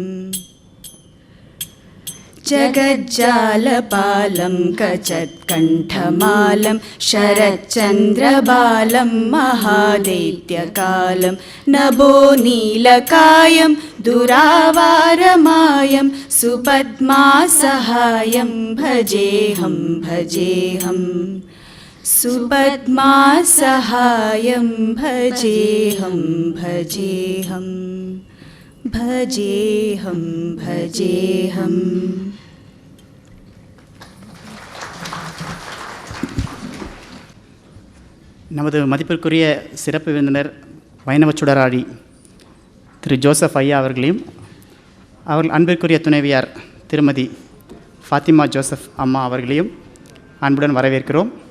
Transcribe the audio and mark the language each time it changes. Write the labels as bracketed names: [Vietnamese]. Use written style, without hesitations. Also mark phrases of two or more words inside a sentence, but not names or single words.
[Sanskrit] जगज्जालपालं कचत्कण्ठमालं शरच्चन्द्रबालं महादैत्यकालं नभोनीलकायं दुरावारमायं सुपद्मासहायं भजेऽहं भजेऽहम् सुपद्मासहायं भजेऽहं भजेऽहम् भजेऽहं भजेऽहम् [Tamil] நமது மதிப்பிற்குரிய சிறப்பு விருந்தினர் வைணவச் சுடராழி திரு ஜோசப் ஐயா அவர்களையும் அவர்கள் அன்பிற்குரிய துணைவியார் திருமதி ஃபாத்திமா ஜோசப் அம்மா அவர்களையும் அன்புடன் வரவேற்கிறோம்.